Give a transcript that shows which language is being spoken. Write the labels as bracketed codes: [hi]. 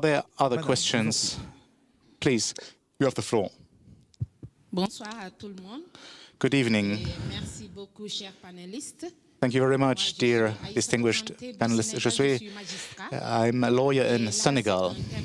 [en] there other questions? Please. You have the floor. [fr] Bonsoir à tout le monde. [en] Good evening. [fr] Merci beaucoup, chers panélistes. [en] Thank you very much, dear distinguished panelists. I'm a lawyer in Senegal.